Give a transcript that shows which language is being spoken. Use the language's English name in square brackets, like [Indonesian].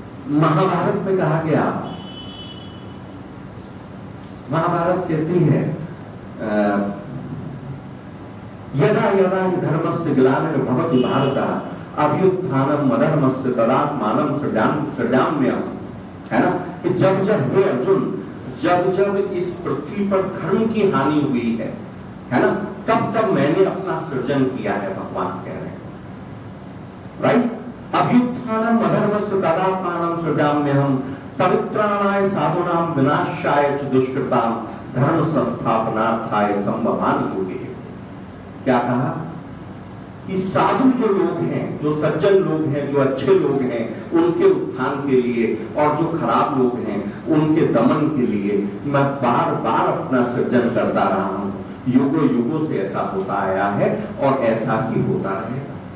[Hindi] महाभारत में कहा गया, महाभारत कहती है, [Sanskrit] यदा यदा हि धर्मस्य ग्लानिर्भवति भारत अभ्युत्थानम् अधर्मस्य तदात्मानं सृजाम्यहम्। [Hindi] है ना? कि जब जब हे अर्जुन, जब जब इस पृथ्वी पर धर्म की हानि हुई है ना, तब तब मैंने अपना सृजन किया है, भगवान कह रहे हैं। [English] Right? [Sanskrit] अभ्युत्थानम् अधर्मस्य तदात्मानं सृजाम्यहम्, पवित्राणाय साधूनां विनाशाय च दुष्कृतां, धर्म संस्थापनार्थाय संभवामि युगे। [Hindi] क्या कहा? कि साधु जो लोग हैं, जो सज्जन लोग हैं, जो अच्छे लोग हैं, उनके उत्थान के लिए, और जो खराब लोग हैं उनके दमन के लिए मैं बार बार अपना सृजन करता रहा हूं। युगों युगों से ऐसा होता आया है और ऐसा ही होता रहेगा।